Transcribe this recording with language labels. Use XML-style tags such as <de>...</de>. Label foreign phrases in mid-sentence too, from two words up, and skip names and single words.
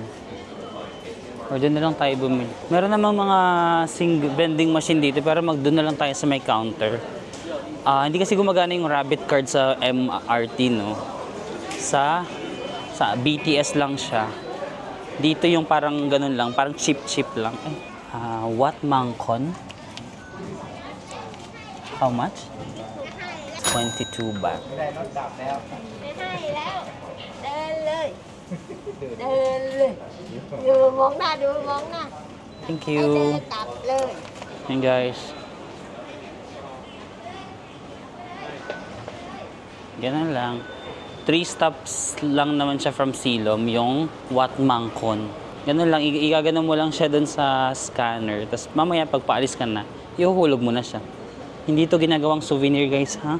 <tl>O doon na lang tayo bumili. Meron namang mga</tl> <en>vending machine</en> <tl>dito pero doon na lang tayo sa may counter. Hindi kasi gumagana yung</tl> <en>rabbit card</en> <tl>sa MRT no. Sa BTS lang siya. Dito yung parang ganun lang, parang cheap lang.</tl> <en>What Mangkon? How much? 22 baht.</en> <th>ไม่ให้แล้ว เดินเลย เดินเลย ดูมองหน้า ดูมองหน้า</th> <en>Thank</en> <th>ให้เดิน</th> <en>you.</en> <th>กลับเลย</th> <en>Hey guys.</en> <tl>Ganun lang. 3 stops lang naman siya from Silom, yung Wat Mangkon. Ganun lang, igaganon mo lang siya dun sa scanner. Tapos mamaya pag paalis ka na, ihuhulog mo na siya. Hindi to ginagawang souvenir guys, ha?</tl>